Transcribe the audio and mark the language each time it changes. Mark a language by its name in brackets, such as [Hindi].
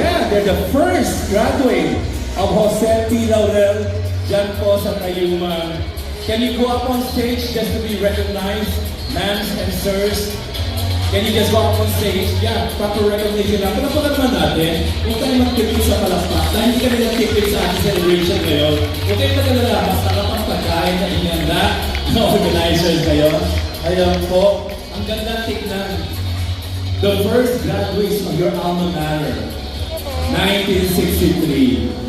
[English] Yeah, they're the first graduate of Jose P. Laurel dyan po sa Tayuma. Can you go up on stage just to be recognized? Ma'ams and sirs, can you just go up on stage? Yeah, proper recognition [Filipino] lang. Palapakan naman natin. Huwag tayo magtipid sa palakpak. Dahil hindi kami nagtipid sa ating celebration ngayon. Huwag kayo magalala. Basta kapag pagkain na inyanda na organizers kayo. Ayan po, ang ganda tignan. [English] The first graduates of your alma mater, 1963.